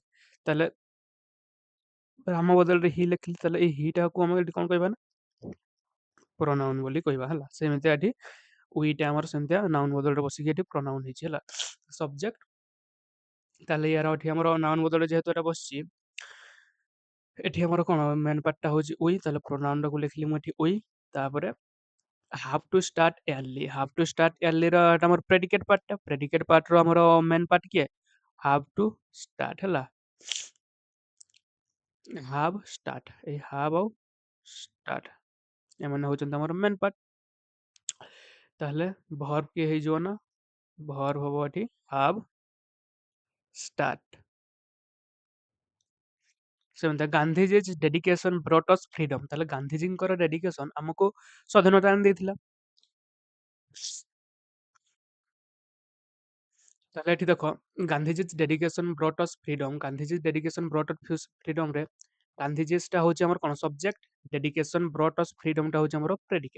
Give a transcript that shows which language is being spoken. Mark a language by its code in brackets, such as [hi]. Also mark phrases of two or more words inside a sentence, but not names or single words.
[or] ତାହେଲେ ରାମ ବଦଳରେ ହି ଲେଖିଲି, ତାହେଲେ ଏଇ ହି ଟାକୁ ଆମେ ଏଠି କଣ କହିବା ନା ପ୍ରୋନାଉନ୍ ବୋଲି କହିବା ହେଲା। ସେମିତି ଏଠି वी ଟା ଆମର ସେମିତିଆ ନାଉନ୍ ବଦଳରେ ବସିକି ଏଠି ପ୍ରୋନାଉନ୍ ହେଇଛି ହେଲା। ସବଜେକ୍ଟ ତାହେଲେ ୟାର ଏଠି ଆମର ନାଉନ୍ ବଦଳରେ ଯେହେତୁ ଏଟା ବସିଛି, ଏଠି ଆମର କଣ [en] main part [or] ଟା ହଉଛି वी, ତାହେଲେ ପ୍ରୋନାଉନ୍ ଟାକୁ ଲେଖିଲି ମୁଁ ଏଠି वी। ତାପରେ [en] have to start early, have to start early [or] ର ଏଟା ଆମର [en] predicate part [or] ଟା, [en] predicate part [or] ର ଆମର [en] main part [or] କିଏ [en] have to start [or] ହେଲା। [en] have start, [or] ଏଇ have ଆଉ start ଏମାନେ ହଉଛନ୍ତି ଆମର [en] main part. [or] ତାହେଲେ ଭର୍ବ କିଏ ହେଇଯିବ ନା ଭର୍ବ ହବ ଏଠି [en] have start। [or] ସେମିତି [en] Gandhiji's dedication brought us freedom. [or] ତାହେଲେ ଗାନ୍ଧିଜୀଙ୍କର ଡେଡିକେସନ୍ ଆମକୁ ସ୍ୱାଧୀନତା ଆଣି ଦେଇଥିଲା। ତାହେଲେ ଏଠି ଦେଖ [en] Gandhiji's dedication brought us freedom. Gandhiji's dedication brought us freedom [or] ରେ ଗାନ୍ଧିଜିଜ୍ ଟା ହଉଛି ଆମର କଣ ସବଜେକ୍ଟ, [en] dedication brought us freedom [or] ଟା ହଉଛି ଆମର ପ୍ରେଡିକେଟ୍।